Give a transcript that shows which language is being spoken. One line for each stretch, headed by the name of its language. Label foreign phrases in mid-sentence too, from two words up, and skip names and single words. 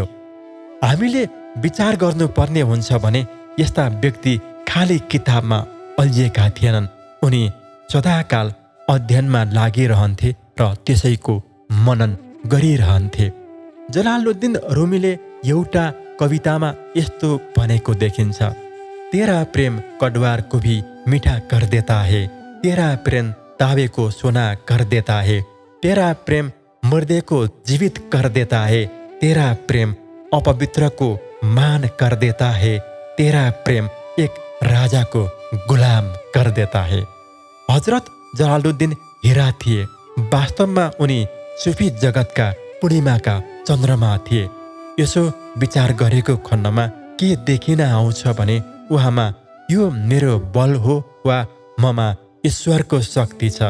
Nepali: हामीले विचार गर्नुपर्ने हुन्छ भने यस्ता व्यक्ति खाली किताबमा अल्झिएका थिएनन्। उनी सदाकाल अध्ययनमा लागिरहन्थे र त्यसैको मनन गरिरहन्थे। जलालुद्दिन रोमीले एउटा कवितामा यस्तो भनेको देखिन्छ,
Hindi: तेरा प्रेम कटवार को भी मीठा कर देता है, तेरा प्रेम तावे को सोना कर देता है, तेरा प्रेम मुर्दे को जीवित कर देता है, तेरा प्रेम अपवित्र को मान कर देता है, तेरा प्रेम एक राजा को गुलाम कर देता है।
Nepali: हजरत जलालुद्दिन हिरा थिए। वास्तवमा उनी सुफी जगतका पूर्णिमाका चन्द्रमा थिए। यसो विचार गरेको खण्डमा के देखिन आउँछ भने उहाँमा यो मेरो बल हो वा ममा ईश्वरको शक्ति छ।